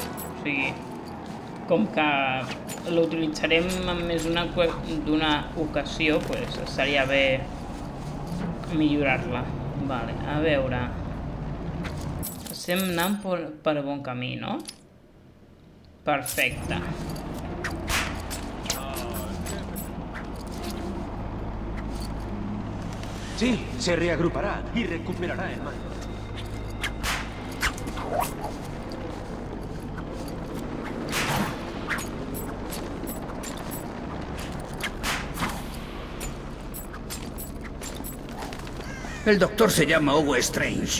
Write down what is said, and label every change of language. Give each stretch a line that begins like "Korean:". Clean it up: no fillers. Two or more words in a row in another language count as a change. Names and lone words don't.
Catalan: O sigui, com que l'utilitzarem en més d'una ocasió, doncs estaria bé millorar-la. Vale, a veure... Estem anant per bon camí, no? Perfecte. Sí,
Spanish: se reagrupará y recuperará el mando. El doctor se llama Hugo Strange.